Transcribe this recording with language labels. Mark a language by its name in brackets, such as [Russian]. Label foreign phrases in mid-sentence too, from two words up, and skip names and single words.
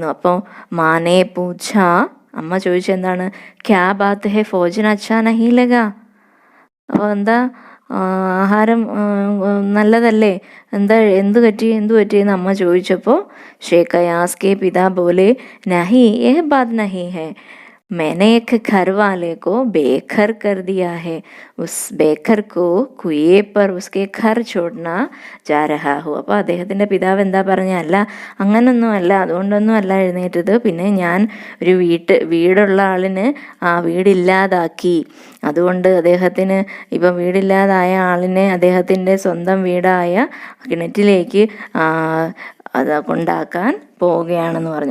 [Hindi] അപ്പോൾ माँ ने पूछा, [Malayalam] അമ്മ ചോദിച്ചെന്താണ്, [Hindi] क्या बात है भोजन अच्छा नहीं लगा. [Malayalam] അപ്പോൾ എന്താ, ആഹാരം നല്ലതല്ലേ, എന്ത് പറ്റിയെന്ന് അമ്മ ചോദിച്ചപ്പോൾ [Hindi] शेख अयाज़ के पिता बोले, नहीं यह बात नहीं है, मैंने एक घर वाले को बेघर कर दिया है. उस बेघर को कुएं पर उसके घर छोड़ना जा रहा हूँ. [Malayalam] അപ്പോൾ അദ്ദേഹത്തിൻ്റെ പിതാവ് എന്താ പറഞ്ഞ, അല്ല അങ്ങനൊന്നും അല്ല, അതുകൊണ്ടൊന്നും അല്ല എഴുന്നേറ്റത്. പിന്നെ ഞാൻ ഒരു വീടുള്ള ആളിന് വീടില്ലാതാക്കി. അതുകൊണ്ട് അദ്ദേഹത്തിന് ഇപ്പം വീടില്ലാതായ ആളിനെ അദ്ദേഹത്തിൻ്റെ സ്വന്തം വീടായ കിണറ്റിലേക്ക് അത് കൊണ്ടാക്കാൻ പോവുകയാണെന്ന് പറഞ്ഞു.